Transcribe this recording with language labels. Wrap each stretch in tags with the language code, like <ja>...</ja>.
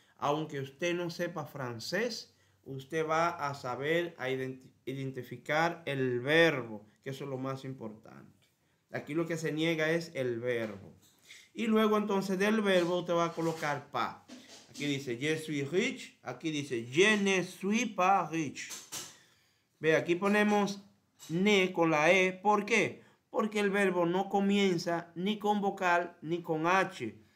<es>Aunque usted no sepa francés, usted va a saber identificar el verbo, que eso es lo más importante. Aquí lo que se niega es el verbo. Y luego entonces del verbo usted va a colocar pas. Aquí dice</es> <fr>je suis riche.</fr> <es>Aquí dice</es> <fr>je ne suis pas riche.</fr> <es>Ve, aquí ponemos ne con la E. ¿Por qué? Porque el verbo no comienza ni con vocal ni con H.</es>